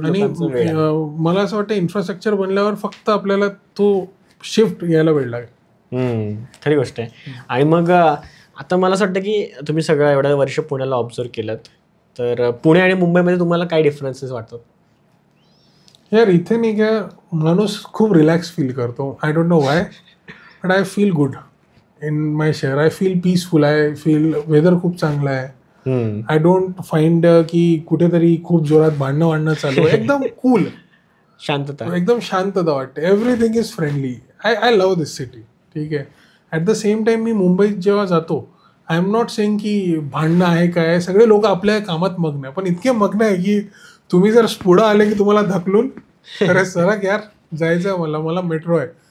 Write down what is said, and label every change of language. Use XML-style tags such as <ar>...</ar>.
<mr>आणि मला असं वाटतं इन्फ्रास्ट्रक्चर बनल्यावर फक्त आपल्याला तो शिफ्ट यायला वेळ लागेल. खरी गोष्ट आहे. आणि मग आता मला असं वाटतं की तुम्ही सगळं एवढ्या वर्ष पुण्याला ऑब्झर्व केलं, तर पुणे आणि मुंबईमध्ये तुम्हाला काय डिफरन्सेस वाटतात? यार इथे नाही का माणूस खूप रिलॅक्स फील करतो.</mr> <en>I don't know why, but I feel good in my शहर. I feel peaceful. I feel weather</en> <mr>खूप चांगलं आहे.</mr> <en>I don't find</en> <mr>की कुठेतरी खूप जोरात भांडणं चालू आहे. एकदम कूल, शांतता, एकदम शांतता वाटते.</mr> <en>Everything is friendly. I love this city.</en> <mr>ठीक आहे.</mr> <en>at the same time</en> <mr>मी मुंबईत जेव्हा जातो,</mr> <en>I am not saying</en> <mr>की भांडणं आहे काय, सगळे लोक आपल्या कामात मग्न आहे, पण इतके मग्न आहे की तुम्ही जर पुढं आले की तुम्हाला धकलून, अरे सरक यार, जायचं आहे मला मेट्रो आहे.</mr>